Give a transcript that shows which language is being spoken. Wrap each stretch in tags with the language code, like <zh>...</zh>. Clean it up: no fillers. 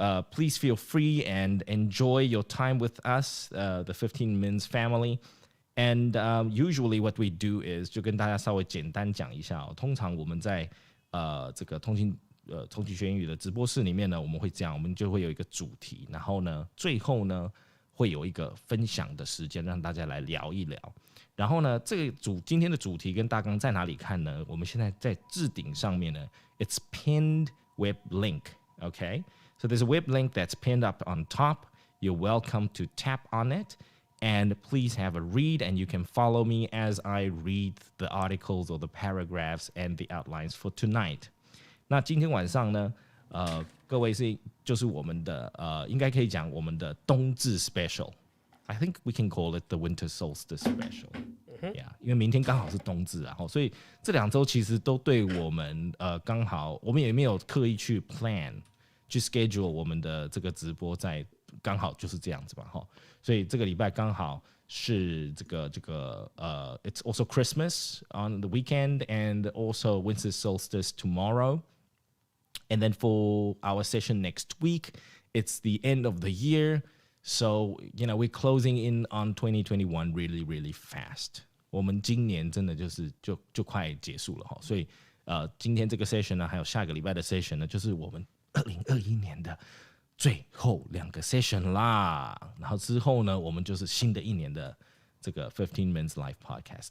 <en>Please feel free and enjoy your time with us, the 15 Minutes family. And usually what we do is</en> <zh>就跟大家稍微简单讲一下通常我们在这个通勤学英语的直播室里面呢，我们会这样，我们就会有一个主题，然后呢，最后呢会有一个分享的时间，让大家来聊一聊。然后呢，今天的主题跟大纲在哪里看呢？我们现在在置顶上面呢 ，</zh> <en>it's pinned web link, okay? So there's a web link that's pinned up on top. You're welcome to tap on it, and please have a read, and you can follow me as I read the articles or the paragraphs and the outlines for tonight.</en> <zh>那今天晚上呢，各位就是我们的应该可以讲我们的冬至 special。</zh> <en>I think we can call it the winter solstice special。</en> <zh>Yeah， 因为明天刚好是冬至啊，所以这2周其实都对我们刚好，我们也没有刻意去 plan</zh> <en>去 schedule</en> <zh>我们的这个直播在刚好就是这样子吧，所以这个礼拜刚好是这个</zh> <en>it's also Christmas on the weekend and also winter solstice tomorrow.And then for our session next week, it's the end of the year. So, we're closing in on 2021 really, really fast.</en> <zh>我们今年真的就快结束了所以今天这个 session 呢，还有下个礼拜的 session 呢，就是我们2021年的最后2个 session 啦。然后之后呢，我们就是新的一年的这个15 Minutes Live Podcast。</zh>